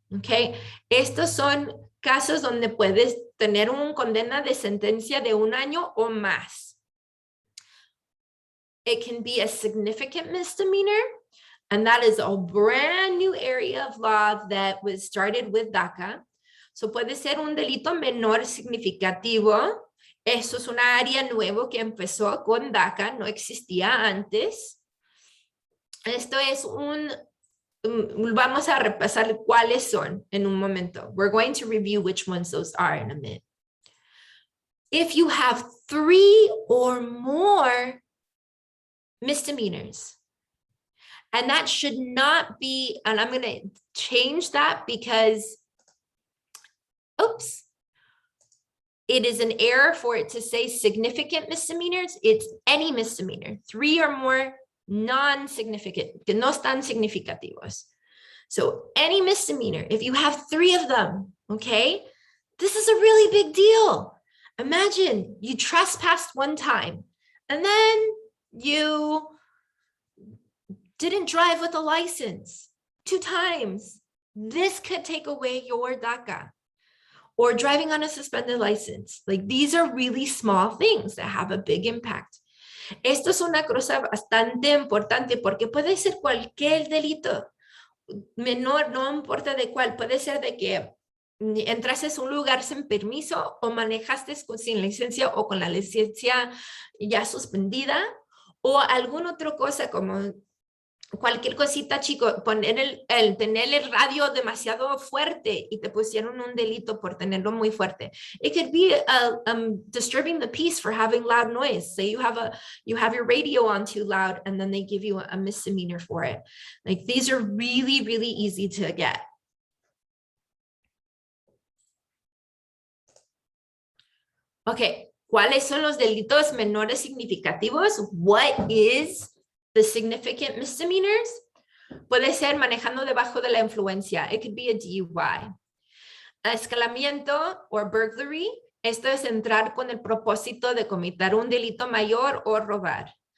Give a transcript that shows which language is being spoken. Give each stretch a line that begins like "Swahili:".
Spanish: Okay, estos son casos donde puedes tener una condena de sentencia de 1 año o más.
English: It can be a significant misdemeanor, and that is a brand new area of law that was started with DACA.
Spanish: So puede ser un delito menor significativo. Eso es una área nueva que empezó con DACA, no existía antes. Esto es vamos a repasar cuáles son en un momento.
English: We're going to review which ones those are in a minute. If you have 3 or more misdemeanors, and that should not be, and I'm going to change that because, oops. It is an error for it to say significant misdemeanors. It's any misdemeanor, 3 or more non-significant,
Spanish: que no están significativos.
English: So any misdemeanor, if you have 3 of them, okay, this is a really big deal. Imagine you trespassed 1 time and then you didn't drive with a license 2 times. This could take away your DACA. Or driving on a suspended license. Like these are really small things that have a big impact.
Spanish: Esto es una cosa bastante importante porque puede ser cualquier delito menor, no importa de cuál, puede ser de que entraste a un lugar sin permiso o manejaste sin licencia o con la licencia ya suspendida o alguna otra cosa como cualquier cosita, chico, tener el radio demasiado fuerte y te pusieron un delito por tenerlo muy fuerte.
English: It could be disturbing the peace for having loud noise. Say you have your radio on too loud and then they give you a misdemeanor for it. Like these are really, really easy to get.
Spanish: Okay, ¿cuáles son los delitos menores significativos?
English: What is the significant misdemeanors?
Spanish: Puede ser manejando debajo de la influencia.
English: It could be a DUI.
Spanish: Escalamiento
English: or burglary.
Spanish: Esto es entrar con el propósito de cometer un delito mayor o robar.